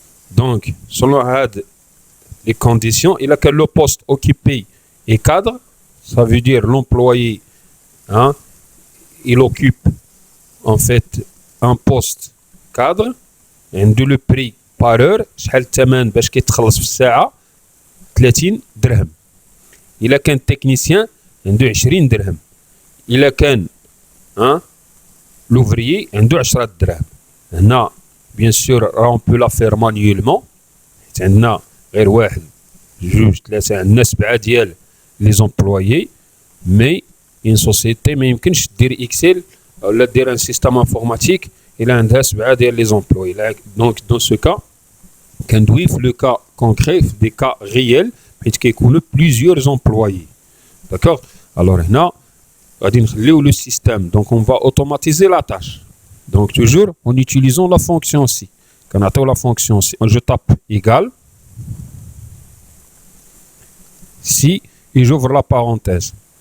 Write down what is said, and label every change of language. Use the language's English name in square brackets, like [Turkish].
[French] Donc, selon les conditions, il a que le poste occupé est cadre, ça veut dire l'employé, hein, il occupe en fait un poste cadre, et le prix par heure, [Arabic] شحال الثمن باش كيتخلص في الساعة 30 درهم. إلا كان technicien عنده 20 درهم. إلا كان l'ouvrier عنده 10 دراهم. [French] هنا bien sûr on peut la faire manuellement. [Arabic] عندنا غير 1 2 3 عندنا 7 ديال les employés, [French] mais une société [Arabic] ما يمكنش دير اكسل ولا دير [French] un système informatique [Arabic] إلا عندها 7 ديال les employés. [French] Donc dans ce cas كندوي le cas concret des cas réels [Arabic] حيت كيكونوا [French] plusieurs employés. D'accord? Alors [Arabic] هنا غادي نخليو [French] le système, donc on va automatiser la tâche. Donc toujours en utilisant la fonction si. Quand on attend la fonction si, je tape égal si et j'ouvre la parenthèse.